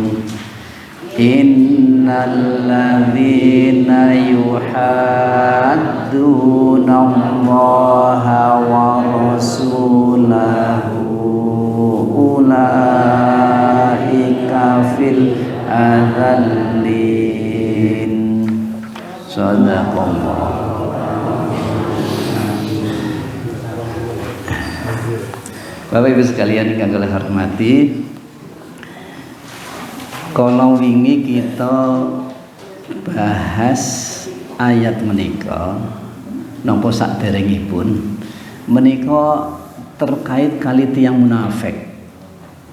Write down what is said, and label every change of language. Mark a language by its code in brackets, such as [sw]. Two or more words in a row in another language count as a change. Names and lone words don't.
[ar] إن الذين يحادون الله ورسوله أولئك في الأذلين. Sadaqallah. [id] Bapak Ibu sekalian yang [jv] kula hormati, [id] kalau [jv] wingi [id] kita bahas ayat [jv] menika napa saderengipun menika [id] terkait kali tiyang munafik.